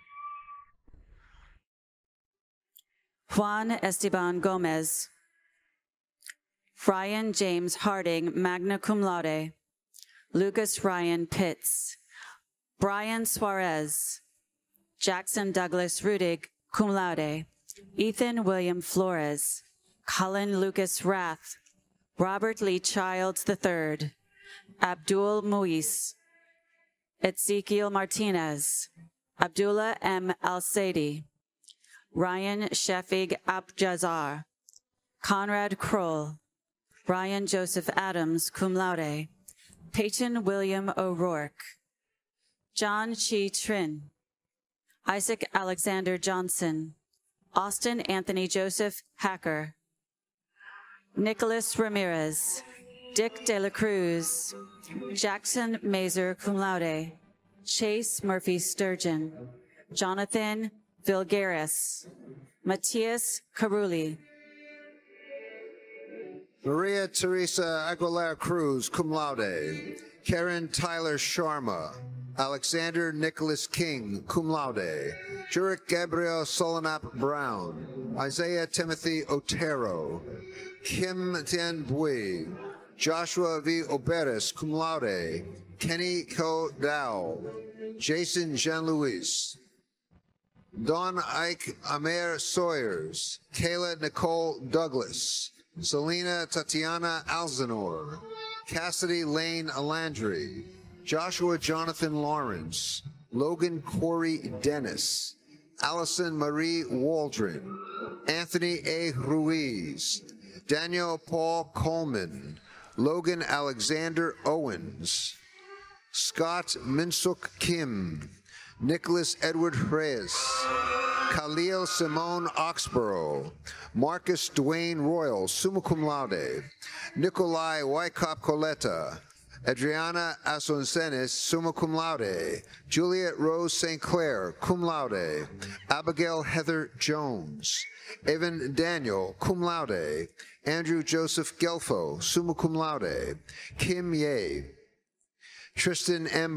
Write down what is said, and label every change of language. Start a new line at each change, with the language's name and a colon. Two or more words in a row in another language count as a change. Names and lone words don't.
English: Juan Esteban Gomez, Ryan James Harding,
Latin: magna cum laude,
English: Lucas Ryan Pitts, Brian Suarez, Jackson Douglas Rudig,
Latin: cum laude,
English: Ethan William Flores, Colin Lucas Rath, Robert Lee Childs III, Abdul Muis, Ezekiel Martinez, Abdullah M. Al-Saidi, Ryan Shefig Abjazar, Conrad Kroll, Ryan Joseph Adams,
Latin: cum laude, Peyton William O'Rourke, John Chi Trin, Isaac Alexander Johnson, Austin Anthony Joseph Hacker, Nicholas Ramirez, Dick De La Cruz, Jackson Mazer, cum laude, Chase Murphy Sturgeon, Jonathan Vilgaris, Matthias Carulli, Maria Teresa Aguilera Cruz, cum laude,
English: Karen Tyler Sharma, Alexander Nicholas King,
Latin: cum laude,
English: Jurek Gabriel Solanap Brown, Isaiah Timothy Otero, Kim Tien Bui, Joshua V.
Latin: Oberis, cum laude,
English: Kenny Ko Dow, Jason Jean-Louis, Don Ike Amer Sawyers, Kayla Nicole Douglas, Selena Tatiana Alzanor, Cassidy Lane Alandry, Joshua Jonathan Lawrence, Logan Corey Dennis, Allison Marie Waldron, Anthony A. Ruiz, Daniel Paul Coleman, Logan Alexander Owens, Scott Minsuk Kim, Nicholas Edward Reyes, Khalil Simone Oxborough, Marcus Dwayne Royal,
Latin: summa cum laude, Nikolai Wykop Coletta, Adriana Asuncenes, summa cum laude, Juliet Rose St. Clair, cum laude,
English: Abigail Heather Jones, Evan Daniel,
Latin: cum laude,
English: Andrew Joseph Gelfo,
Latin: summa cum laude,
English: Kim Ye, Tristan M.